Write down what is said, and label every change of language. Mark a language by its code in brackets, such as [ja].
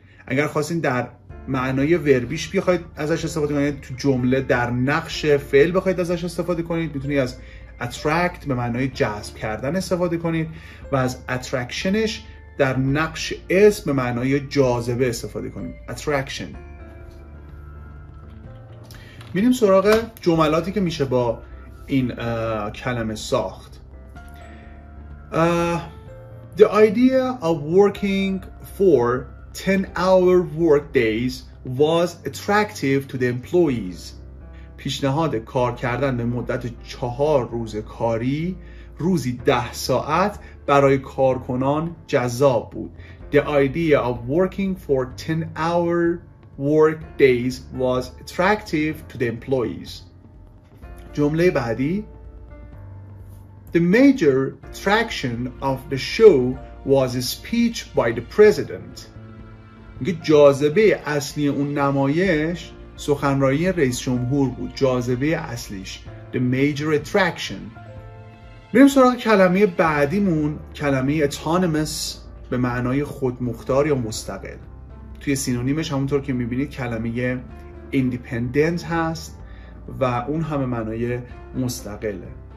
[fa] اگر خواستید در معنای وربیش بخواید ازش استفاده کنید، تو جمله در نقش فعل بخواید ازش استفاده کنید، میتونید از attract به معنای جذب کردن استفاده کنید و از attractionش در نقش اسم به معنای جاذبه استفاده کنید. [en] attraction. [fa] میریم سراغ جملاتی که میشه با این کلمه ساخت. [en] The idea of working for 10-hour work days was attractive to the employees. [fa] پیشنهاد کار کردن به مدت 4 روز کاری روزی 10 ساعت برای کارکنان جذاب بود. [en] The idea of working for 10-hour work days was attractive to the employees. [fa] جمله بعدی. [en] The major attraction of the show was a speech by the president. [fa] میگه جاذبه اصلی اون نمایش سخنرانی رئیس جمهور بود. جاذبه اصلیش [en] the major attraction. [fa] بریم سراغ کلمه بعدیمون، کلمه autonomous به معنای خودمختار یا مستقل. توی سینونیمش همونطور که میبینید کلمه independent هست و اون هم معنای مستقله.